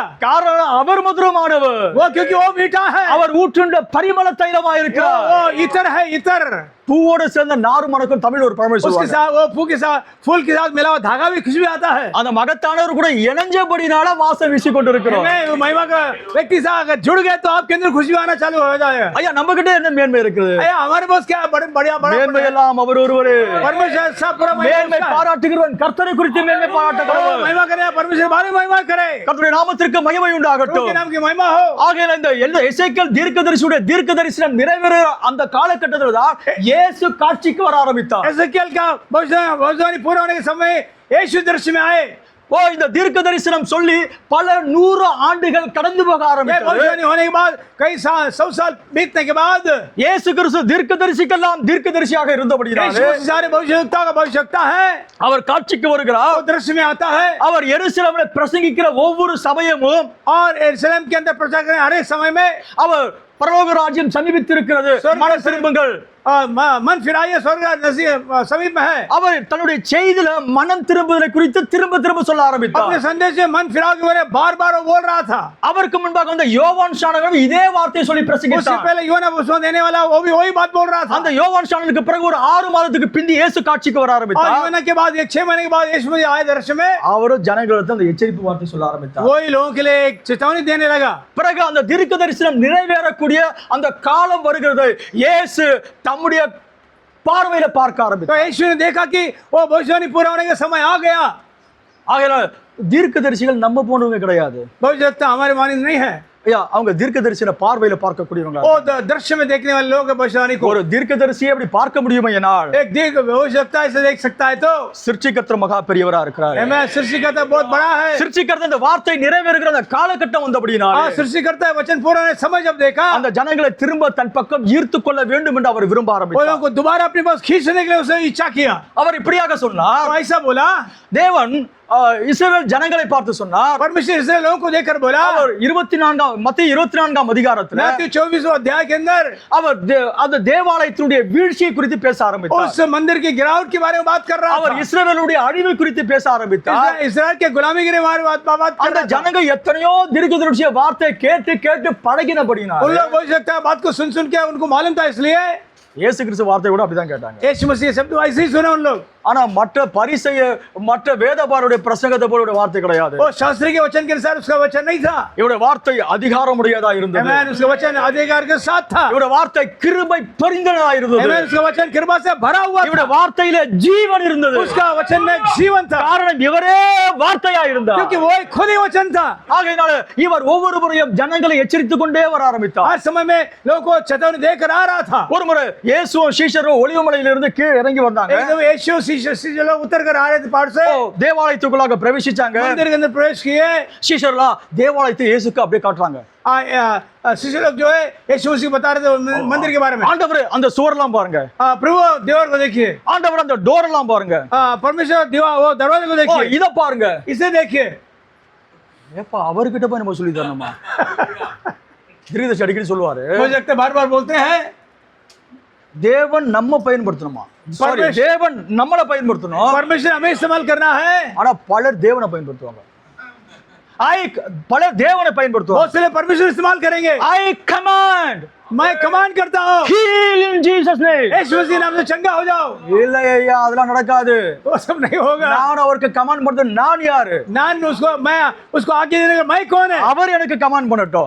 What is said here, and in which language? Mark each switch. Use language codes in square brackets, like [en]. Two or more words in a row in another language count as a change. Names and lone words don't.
[ta] காரணம் அவர் மதுரமானவர். [hi] वो क्योंकि वो मीठा है। [ta] அவர் ஊற்றுண்ட பரிமள தைலமாய் இருக்கிறார். [hi] वो इतर है, इतर। [ta] பூவோடு சேர்ந்த நாறு மணக்கும் தமிழ் ஒரு பழமொழி [hi] उसके [ta] சொல்லுவாங்க. [hi] साथ वो फूल के साथ मिला हुआ धागा भी खुशबू आता है। [ta] அந்த மகத்தானவர் கூட இணைஞ்சபடினால வாசம் வீசி கொண்டிருக்கிறோம். [hi] आमीन। वो महिमा का व्यक्ति से अगर जुड़ गए तो आपके अंदर खुशबू आना चालू हो जाएगा। [ta] ஐயா நம்ம கிட்ட என்ன மேன்மை இருக்குது? [hi] अया हमारे पास क्या बड़े बढ़िया [ta] மேன்மை எல்லாம் அவர் ஒருவரே. [hi] परमेश्वर सब पूरा [ta] மேன்மை பாராட்டுகிறவன் கர்த்தரை குறித்து மேன்மை பாராட்டுகிறவன். [hi] महिमा करे, परमेश्वर बारे महिमा करे, [ta] கர்த்தருடைய நாமத்திற்கு மகிமை உண்டாகட்டும். [hi] उनके नाम की महिमा हो। [ta] ஆகையால் இந்த எசேக்கியேல் தீர்க்கதரிசியுடைய தீர்க்கதரிசனம் நிறைவேற அந்த காலகட்டத்தில் தான் இயேசு காட்சிக்கு வர ஆரம்பித்தார். [hi] एजेकियल का भविष्यवाणी पूरा होने के समय यीशु दृश्य में आए। [ta] ஓ, இந்த தீர்க்க தரிசனம் சொல்லி பல 100 ஆண்டுகள் கடந்து போக [hi] ये [ta] ஆரம்பித்தது. [hi] भविष्यवाणी होने के बाद कई 100 साल बीतने के बाद [ta] இயேசு கிறிஸ்து தீர்க்கதரிசிக்கெல்லாம் தீர்க்கதரிசியாக இருந்தபடினாலே [hi] यीशु सारे भविष्यवक्ता का भविष्यवक्ता है, [ta] அவர் காட்சிக்கு வருகிறார். [hi] वो दृश्य में आता है। [ta] அவர் எருசலேமில் பிரசங்கிக்கிற ஒவ்வொரு சமயமும் [hi] और यरूशलेम के अंदर प्रचार करने हर एक समय में [ta] அவர் பரலோக ராஜ்யம் சமீபித்திருக்கிறது, மனம் திரும்புங்கள், [hi] मन फिराइए, स्वर्ग समीप में है। [ta] அவர் தன்னுடைய செய்தியில மனம் திரும்புதலை குறித்து திரும்ப திரும்ப சொல்ல [hi] अपने [ta] ஆரம்பித்தார். [hi] संदेश में मन फिराओ के बारे में बार बार वो बोल रहा था। [ta] அவருக்கு முன்பாக வந்த யோவான் ஸ்நானகன் இதே வார்த்தையை சொல்லி [hi] उससे [ta] பிரசங்கித்தார். [hi] पहले यूहन्ना बपतिस्मा देने वाला वो भी वही बात बोल रहा था। [ta] அந்த யோவான் ஸ்நானனுக்கு பிறகு ஒரு 6 மாதத்துக்கு பிந்தி இயேசு காட்சிக்கு வர [hi] और [ta] ஆரம்பித்தார். [hi] यूहन्ना के बाद 6 महीने के बाद यीशु मसीह आए दर्शन में, [ta] அவரும் ஜனங்களுக்கு அந்த எச்சரிப்பு வார்த்தை சொல்ல ஆரம்பித்தார். [hi] वही लोगों के लिए एक चेतावनी देने लगा। [ta] பிறகு அந்த தீர்க்க தரிசனம் நிறைவேறக்கூடிய அந்த காலம் வருகிறது. இயேசு தம்முடைய பார்வையில பார்க்க [hi] तो [ta] ஆரம்பித்தார். [hi] यीशु ने देखा कि वो भविष्यवाणी पूरा होने का समय आ गया। [ta] ஆகையால் தீர்க்கதரிசிகள் நம்ம போனவங்க கிடையாது. [hi] भविष्यवक्ता हमारे मानिंद नहीं है, [ta] ஐயா அவங்க தீர்க்கதரிசன பார்வையில பார்க்கக்கூடியவங்க. [hi] वो दृश्य में देखने वाले लोग भविष्यवाणी को। [ta] ஒரு தீர்க்கதரிசியை அப்படி பார்க்க முடியுமா என்னால்? [hi] एक दीर्घ भविष्यवक्ता ऐसे देख सकता है तो [ta] சிருஷ்டிகர்த்தர் மகா பெரியவரா இருக்கிறார். [hi] मैं सृष्टिकर्ता बहुत बड़ा है। [ta] சிருஷ்டிகர்த்தர் அந்த வார்த்தை நிறைவேறுகிற அந்த காலகட்டம் வந்தபடினாலே [hi] सृष्टिकर्ता वचन पूरा होने समय जब देखा, [ta] அந்த ஜனங்களை திரும்ப தன் பக்கம் ஈர்த்து கொள்ள வேண்டும் என்று அவர் விரும்ப [hi] वो [ta] ஆரம்பித்தார். [hi] लोगों को दोबारा अपने पास खींचने के लिए उसने इच्छा किया। [ta] அவர் இப்படியாக சொன்னார். [hi] तो ऐसा बोला, [ta] தேவன் இஸ்ரவேல் ஜனங்களை பார்த்து சொன்னார். [hi] परमेश्वर इसराइल लोगों को देखकर बोला, [ta] அவர் 24 மத்திய 24 அதிகாரத்துல [hi] मत्ती 24 अध्याय के अंदर [ta] அவர் அந்த தேவாலயத்தினுடைய வீழ்ச்சியை குறித்து பேச ஆரம்பித்தார். [hi] उस मंदिर की गिरावट के बारे में बात कर रहा [ta] அவர் [hi] था। [ta] இஸ்ரவேலுடைய அழிவை குறித்து பேச ஆரம்பித்தார். [hi] इसराइल के गुलामी के बारे में बात कर [ta] அந்த [hi] रहा था। [ta] ஜனங்கள் எத்தனையோ தீர்க்கதரிசிய வார்த்தை கேட்டு கேட்டு பழகினபடினால [hi] उन लोग हो सकता है बात को सुन के उनको मालूम था, इसलिए [ta] இயேசு கிறிஸ்து வார்த்தை கூட அப்படிதான் கேட்டாங்க. [hi] यीशु मसीह शब्द ऐसे ही सुने उन लोग. [ta] ஆனா மற்ற பரிசேய மற்ற வேதபாரருடைய பிரசங்கத்தை போல வார்த்தை கிடையாது. [hi] वो शास्त्री के वचन के अनुसार उसका वचन नहीं था. [ta] இவருடைய வார்த்தை அதிகாரமுடையதா இருந்தது. [hi] आमीन. उसका वचन अधिकार के साथ था. [ta] இவருடைய வார்த்தை கிருபை பொருந்தினதா இருந்தது. [hi] आमीन. उसका वचन कृपा से भरा हुआ था. [ta] இவருடைய வார்த்தையிலே ஜீவன் இருந்தது. [hi] उसका वचन में जीवन था. [ta] காரணம் இவரே வார்த்தையா இருந்தார். [hi] क्योंकि वो खुद ही वचन था. [ta] ஆகையினால இவர் ஒவ்வொரு முறையும் ஜனங்களை எச்சரித்துக் கொண்டே வர ஆரம்பித்தார். [hi] हर समय में लोगों को चेतावनी देकर आ रहा था. [ta] ஒரு முறை இயேசுவும் சீஷரும் ஒலிவமலையிலிருந்து கீழே இறங்கி வந்தாங்க. [hi] एकदम यीशु शिष्य लोग उतर कर आ रहे थे पहाड़ से. [ta] தேவாலயத்துக்குள்ளாக பிரவேசிச்சாங்க. [hi] मंदिर के अंदर प्रवेश किए. [ta] சீஷர்லாம் தேவாலயத்தை இயேசுக்கு அப்படியே காட்டுறாங்க. [hi] शिष्य लोग जो है यीशु मसीह बता रहे थे मंदिर के बारे में. [ta] ஆண்டவரே அந்த சுவரெல்லாம் பாருங்க. [hi] प्रभु दीवार को देखिए. [ta] ஆண்டவரே அந்த டோர் எல்லாம் பாருங்க. [hi] परमेश्वर दीवार वो दरवाजे को देखिए. [ta] இத பாருங்க. [hi] इसे देखिए. [ta] ஏப்பா அவர்கிட்ட போய் நம்ம சொல்லி தரணுமா? திருதேசி அடிக்கடி சொல்லுவாரு. [hi] हो सकता है बार-बार बोलते हैं. [ta] தேவன் நம்ம பயன்படுத்தணுமா? தேவன் நம்மள பயன்படுத்தணும். [hi] परमेश्वर हमें इस्तेमाल करना है. [ta] ஆனா பலர் தேவனை பயன்படுத்துவாங்க. பலர் தேவனை பயன்படுத்துவாங்க. [hi] बहुत से परमेश्वर इस्तेमाल करेंगे. [en] I command. [hi] मैं कमांड करता हूँ. [en] Heal in Jesus name. [hi] यीशु मसीह नाम से चंगा हो जाओ. [ta] இல்ல ஐயா அதெல்லாம் நடக்காது. [hi] वो सब नहीं होगा. [ta] நான் அவருக்கு கமாண்ட் பண்றது நான் யாரு? [hi] நான் उसको आज्ञा देने का मैं कौन है? [ta] அவர் எனக்கு கமாண்ட் பண்ணட்டும்.